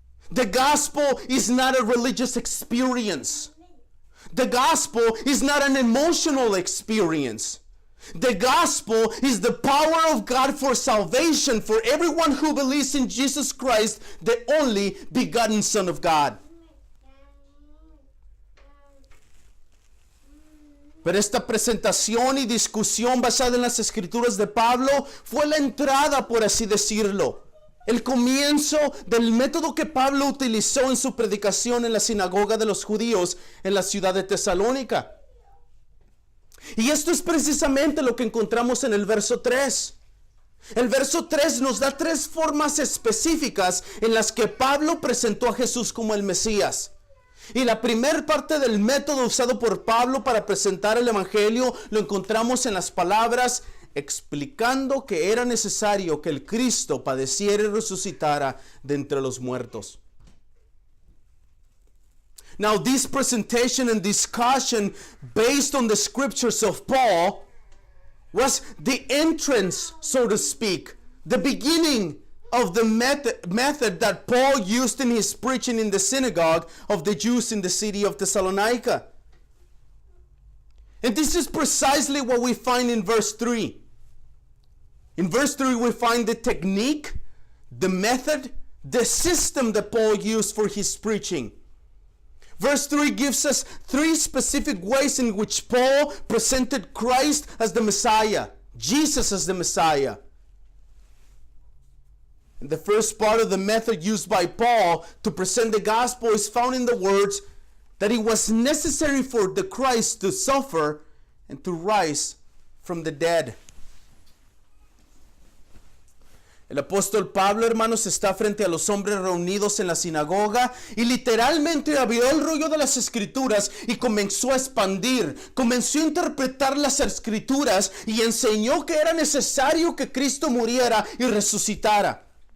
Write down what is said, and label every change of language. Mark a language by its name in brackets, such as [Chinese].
[English] The gospel is not a religious experience. The gospel is not an emotional experience. The gospel is the power of God for salvation for everyone who believes in Jesus Christ, the only begotten Son of God. [Spanish] Pero esta presentación y discusión basada en las escrituras de Pablo fue la entrada, por así decirlo, el comienzo del método que Pablo utilizó en su predicación en la sinagoga de los judíos en la ciudad de Tesalónica. Y esto es precisamente lo que encontramos en el verso 3. El verso 3 nos da tres formas específicas en las que Pablo presentó a Jesús como el Mesías. Y la primera parte del método usado por Pablo para presentar el Evangelio lo encontramos en las palabras explicando que era necesario que el Cristo padeciera y resucitara de entre los muertos. [English] Now, this presentation and discussion based on the scriptures of Paul was the entrance, so to speak, the beginning of the method that Paul used in his preaching in the synagogue of the Jews in the city of Thessalonica. And this is precisely what we find in verse 3. In verse 3 we find the technique, the method, the system that Paul used for his preaching. Verse 3 gives us three specific ways in which Paul presented Christ as the Messiah, Jesus as the Messiah. And the first part of the method used by Paul to present the gospel is found in the words that it was necessary for the Christ to suffer and to rise from the dead. [Spanish] El apóstol Pablo, hermanos, está frente a los hombres reunidos en la sinagoga y literalmente abrió el rollo de las escrituras y comenzó a expandir, comenzó a interpretar las escrituras y enseñó que era necesario que Cristo muriera y resucitara.